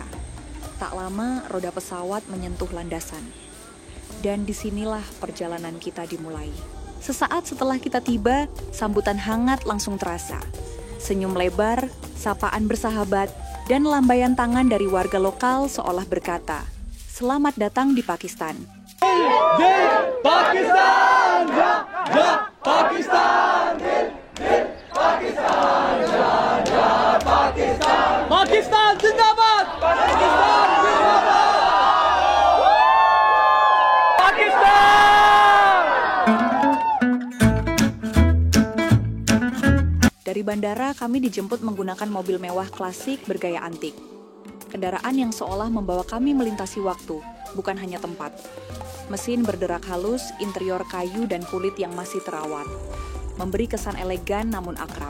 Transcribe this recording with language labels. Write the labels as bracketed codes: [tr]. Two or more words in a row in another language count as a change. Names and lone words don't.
[id] Tak lama, roda pesawat menyentuh landasan. Dan disinilah perjalanan kita dimulai. Sesaat setelah kita tiba, sambutan hangat langsung terasa. Senyum lebar, sapaan bersahabat, dan lambaian tangan dari warga lokal seolah berkata, "Selamat datang di Pakistan." [ur] پاکستان، پاکستان، پاکستان، پاکستان، پاکستان، زندہ باد، پاکستان، زندہ باد، پاکستان. [id] Dari bandara, kami dijemput menggunakan mobil mewah klasik bergaya antik. Kendaraan yang seolah membawa kami melintasi waktu, bukan hanya tempat. Mesin berderak halus, interior kayu dan kulit yang masih terawat, memberi kesan elegan namun akrab.